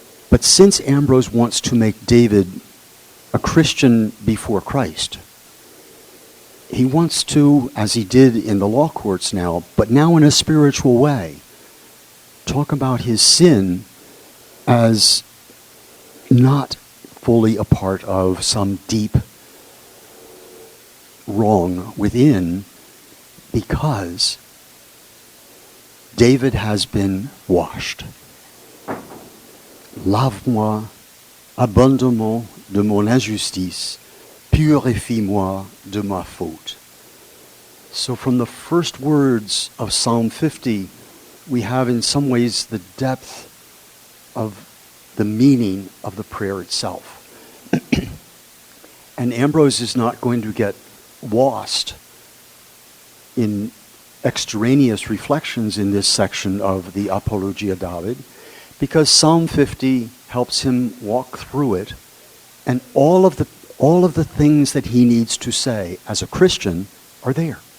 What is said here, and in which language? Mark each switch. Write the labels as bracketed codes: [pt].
[en] But since Ambrose wants to make David a Christian before Christ, he wants to, as he did in the law courts now, but now in a spiritual way, talk about his sin as not fully a part of some deep wrong within, because David has been washed. [fr] Lave-moi abondamment de mon injustice, purifie-moi de ma faute. [en] So from the first words of Psalm 50, we have in some ways the depth of the meaning of the prayer itself. And Ambrose is not going to get lost in extraneous reflections in this section of the Apologia David, because Psalm 50 helps him walk through it, and all of the things that he needs to say as a Christian are there.